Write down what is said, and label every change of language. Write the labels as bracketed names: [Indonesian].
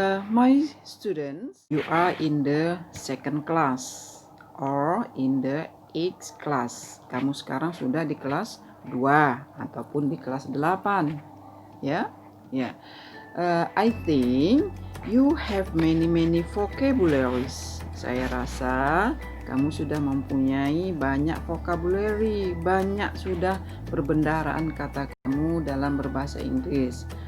[English] My students, you are in the second class or in the 8th class. [Indonesian] Kamu sekarang sudah di kelas 2 ataupun di kelas 8. [English] I think you have many vocabularies. [Indonesian] Saya rasa kamu sudah mempunyai banyak vocabulary, banyak sudah perbendaharaan kata kamu dalam berbahasa Inggris.